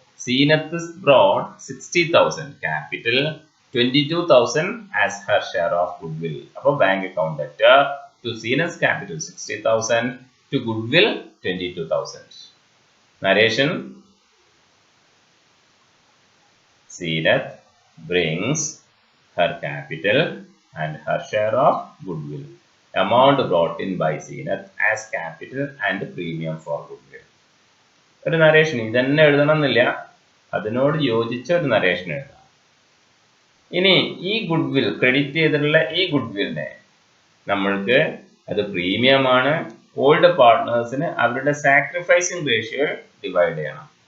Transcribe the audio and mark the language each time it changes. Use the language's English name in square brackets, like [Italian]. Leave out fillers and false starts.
[English] Zeenath broad 60,000 capital, 22,000 as Har share of goodwill. അപ്പോൾ bank account ഡെറ്റ to Zeenath capital 60,000 to goodwill 22,000. Narration: Seenath brings her capital and her share of goodwill. Amount brought in by Seenath as capital and premium for goodwill. [Malayalam] ഒരു narration ഇതന്നെ എഴുതണമെന്നില്ല, അതിനോട് യോജിച്ച ഒരു narration എഴുതാം. ഇനി ഈ goodwill credit ചെയ്തിട്ടുള്ള ഈ ഗുഡ്വില്ലിനെ നമ്മൾക്ക് അത് പ്രീമിയം ആണ്. ഓൾഡ് പാർട്ട്നേഴ്സിന് അവരുടെ സാക്രിഫൈസിങ് റേഷ്യോ ഡിവൈഡ് ചെയ്യണം.